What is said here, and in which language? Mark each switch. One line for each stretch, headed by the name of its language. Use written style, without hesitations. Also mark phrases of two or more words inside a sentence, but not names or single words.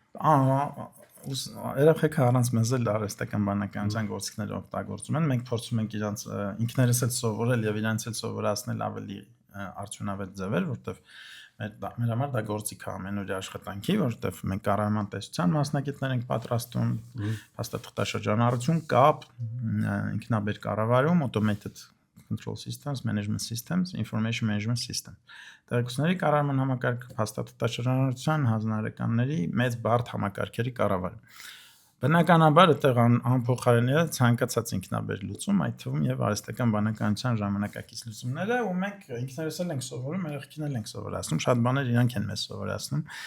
Armenian: Երեխեքը առանց մեզ էլ արհեստական բանականության գործիքները օգտագործում են, մենք փորձում ենք իրանց ինքներս էլ սովորել եւ իրանց էլ սովորացնել ավելի արդյունավետ ձևեր, որտեվ մեր համար դա գործիք է ամենօրյա աշխատանքի, որտեվ մենք կառավարման մասնագետներ ենք պատրաստում, փաստաթղթաշրջանառություն, կապ, ինքնաբեր կառավարում,
English: automated control systems, management systems, information management system։
Armenian: Տեղեկությունների կառավարման համակարգ, փաստաթղթաշրջանառության, հանձնարարականների մեծ բարդ համակարգերի կառավարում։ Բնականաբար այդտեղ անփոխարինելի է ցանկացած ինքնաբեր լուծում, այդ թվում եւ արհեստական բանականության ժամանակակից լուծումները, ու մենք ինքներս էլ ենք սովորում, երեխեքին էլ ենք սովորացնում, շատ բաներ իրանք են մեզ սովորացնում։